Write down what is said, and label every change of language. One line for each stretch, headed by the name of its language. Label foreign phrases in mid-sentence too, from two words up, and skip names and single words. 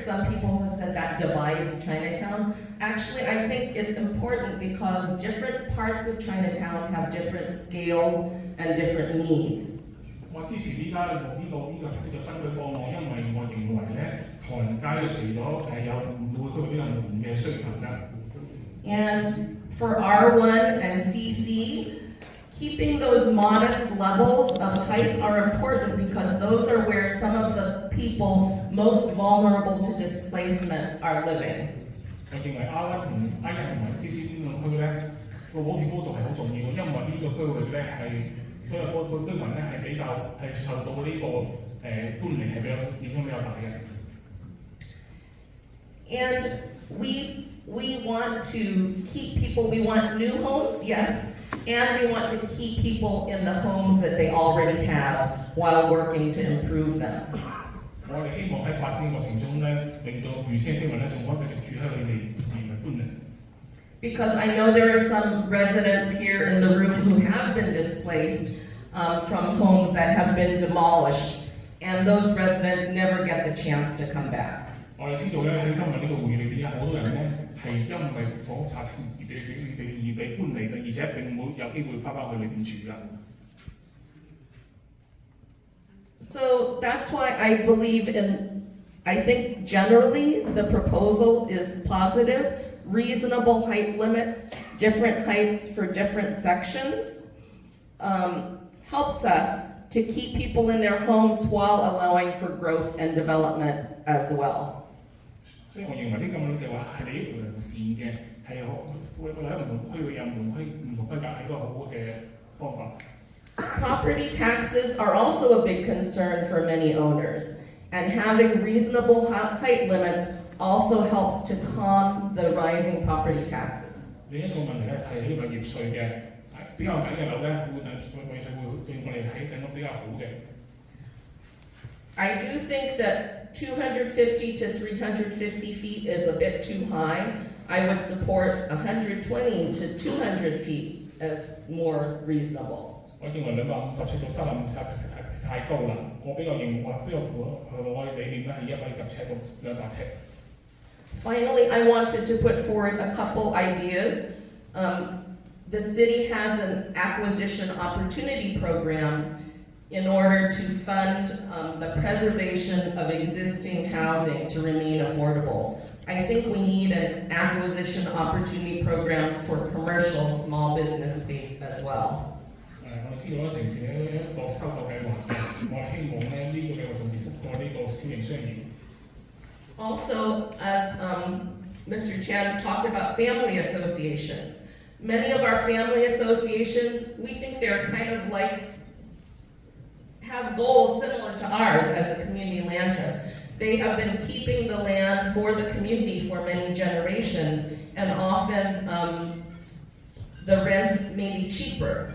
English: Some people have said that divides Chinatown. Actually, I think it's important because different parts of Chinatown have different scales and different needs.
Cantonese: 我支持依家呢個特色嘅分區方案，因為我認為咧，唐人街除咗有每個區域都有唔同嘅需求㗎。
English: And for R1 and CC, keeping those modest levels of height are important because those are where some of the people most vulnerable to displacement are living.
Cantonese: 我認為 R1 同 I1 同埋 CC 呢兩區咧，個普遍高度係好重要，因為呢個區域咧係佢個居民咧係比較係受到呢個搬離係比較影響比較大嘅。
English: And we want to keep people, we want new homes, yes, and we want to keep people in the homes that they already have while working to improve them.
Cantonese: 我哋希望喺發展嘅過程中咧，令到原先嘅居民咧仲可以繼續住喺佢哋而唔係搬離。
English: Because I know there are some residents here in the room who have been displaced from homes that have been demolished, and those residents never get the chance to come back.
Cantonese: 我哋知道咧喺今日呢個會議裏邊有好多人咧係因為房屋拆遷而被搬離嘅，而且並冇有機會翻返去裏邊住㗎。
English: So that's why I believe I think generally the proposal is positive. Reasonable height limits, different heights for different sections, helps us to keep people in their homes while allowing for growth and development as well.
Cantonese: 所以我認為呢咁樣嘅話係利益良善嘅，係會喺唔同區域有唔同規格係一個好好嘅方法。
English: Property taxes are also a big concern for many owners, and having reasonable height limits also helps to calm the rising property taxes.
Cantonese: 另一個問題咧係喺物業稅嘅，比較矮嘅樓咧會對我哋喺緊屋比較好嘅。
English: I do think that 250 to 350 feet is a bit too high. I would support 120 to 200 feet as more reasonable.
Cantonese: 我認為250尺到350尺太高啦，我比較符合我嘅理念咧係110尺到200尺。
English: Finally, I wanted to put forward a couple ideas. The city has an acquisition opportunity program in order to fund the preservation of existing housing to remain affordable. I think we need an acquisition opportunity program for commercial small business space as well.
Cantonese: 我哋知道咧城市咧一個收購計劃，我哋希望咧呢個計劃同時覆蓋呢個小型商業。
English: Also, as Mr. Chan talked about family associations, many of our family associations, we think they're kind of like, have goals similar to ours as a community land trust. They have been keeping the land for the community for many generations, and often the rents may be cheaper.